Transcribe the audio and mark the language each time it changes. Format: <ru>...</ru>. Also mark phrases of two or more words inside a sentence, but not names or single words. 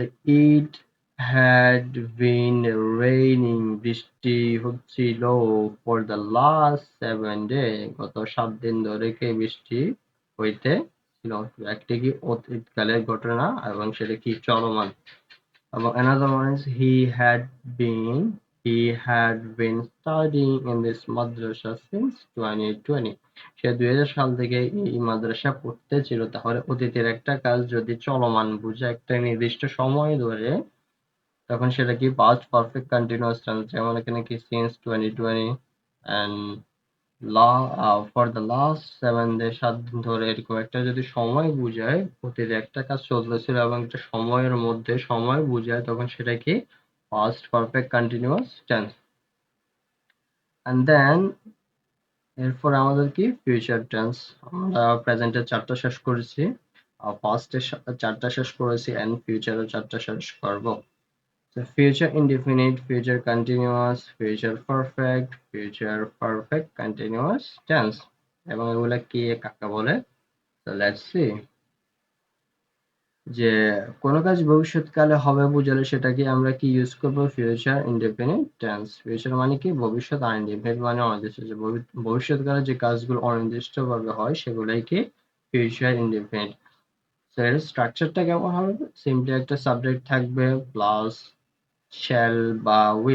<en>It had been raining,</en> <bn>বৃষ্টি হচ্ছিল</bn> <en>for the last 7 day,</en> <bn>গত 7 দিন ধরে কি বৃষ্টি হইতে ছিল। একটি কি অতীতকালের ঘটনা এবং সেটা কি চলমান।</bn> <en>এবং another one is he had been studying in this madrasa since 2020,</en> <bn>সে 2020 সাল থেকে এই মাদ্রাসা পড়তে ছিল। তাহলে অতীতের একটা কাজ যদি চলমান বুঝে একটা নির্দিষ্ট সময় ধরে তখন সেটা কি</bn> <en>past perfect continuous tense,</en> <bn>যেমন এখানে কি</bn> <en>since 2020 and for the last 7 days,</en> <bn>7 দিন ধরে, এরকম একটা যদি সময় বুঝায় অতীতে একটা কাজ চলতেছিল এবং একটা সময়ের মধ্যে সময় বুঝায় তখন সেটা কি</bn> <en>past perfect continuous tense। and then</en> <bn>এরপর আমাদের কি</bn> <en>future tense.</en> <bn>আমরা প্রেজেন্টের 4টা শেষ করেছি, পাস্টের 4টা শেষ করেছি, এন্ড ফিউচারের 4টা শেষ করব।</bn> <en>So future indefinite, future continuous, future perfect, future perfect continuous tense,</en> <bn>এবং এগুলা কি কাকে বলে।</bn> <en>So let's see,</en> <bn>যে কোনো কাজ ভবিষ্যৎকালে হবে বুঝালে সেটাকে আমরা কি ইউজ করব,</bn> <en>future indefinite tense.</en> <bn>ফিউচার মানে কি ভবিষ্যৎ, আর ইনডেফিনিট মানে অনির্দিষ্ট, যে ভবিষ্যৎকালে যে কাজগুলো অনির্দিষ্ট ভাবে হয় সেগুলাই কি</bn> <en>future indefinite.</en> <bn>তো এর স্ট্রাকচারটা কেমন হবে, সিম্পলি একটা সাবজেক্ট থাকবে</bn> <en>plus shall</en> <bn>বা উইল।</bn>